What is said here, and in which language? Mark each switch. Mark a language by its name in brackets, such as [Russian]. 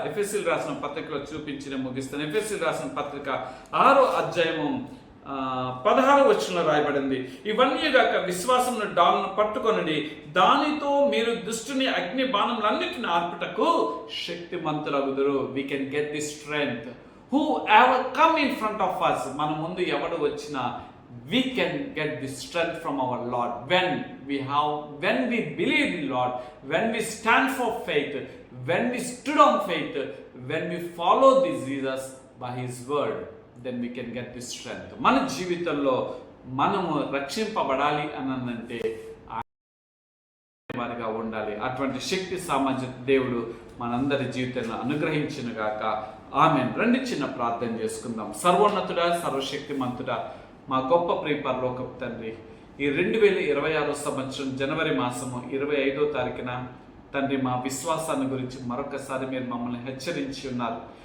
[Telugu] ఎఫెసీయులకు రాసిన పత్రికలో చూపించిన ముగిస్తాను. ఎఫెసీయులకు రాసిన పత్రిక 6వ అధ్యాయము 16వ వచనంలో రాయబడింది, ఇవన్నీ గాక విశ్వాసమును డాలును పట్టుకొనండి, దానితో మీరు దుష్టుని అగ్ని బాణములన్నిటిని ఆర్పుటకు శక్తిమంతులగుదురు. [English] We can get the strength. Whoever come in front of us, [Telugu] మన ముందు ఎవడు వచ్చినా, [English] we can get the strength from our Lord when we believe in Lord, when we stand for faith, when we stood on faith, when we follow this Jesus by his word, then we can get this strength. [Telugu] మన జీవితంలో మనము రక్షింపబడాలి అనంటే వారిగా ఉండాలి. అటువంటి శక్తి సామర్థ్యం దేవుడు మనందరి జీవితంలో అనుగ్రహించిన గాక. ఆమేన్. రండి చిన్న ప్రార్థన చేసుకుందాం. సర్వోన్నతుడా, సర్వశక్తిమంతుడా, మా గొప్ప ప్రియ పరలోకపు తండ్రి, ఈ 2026 సంవత్సరం జనవరి మాసము 25వ తారీఖున తండ్రి మా విశ్వాసాన్ని గురించి మరొకసారి మీరు మమ్మల్ని హెచ్చరించి ఉన్నారు.